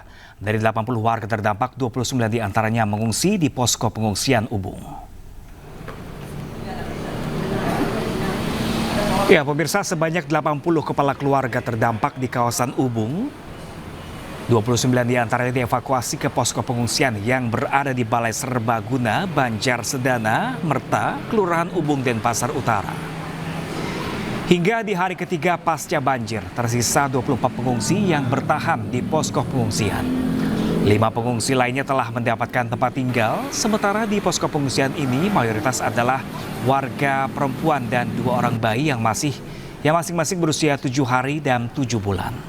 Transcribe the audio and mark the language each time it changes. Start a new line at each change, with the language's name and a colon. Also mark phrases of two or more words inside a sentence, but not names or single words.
Indonesian: Dari 80 warga terdampak, 29 diantaranya mengungsi di posko pengungsian Ubung. Ya, pemirsa, sebanyak 80 kepala keluarga terdampak di kawasan Ubung. 29 diantaranya dievakuasi ke posko pengungsian yang berada di Balai Serbaguna, Banjar Sedana, Merta, Kelurahan Ubung, Denpasar Utara. Hingga di hari ketiga pasca banjir, tersisa 24 pengungsi yang bertahan di posko pengungsian. 5 pengungsi lainnya telah mendapatkan tempat tinggal, sementara di posko pengungsian ini mayoritas adalah warga perempuan dan 2 orang bayi yang masing-masing berusia 7 hari dan 7 bulan.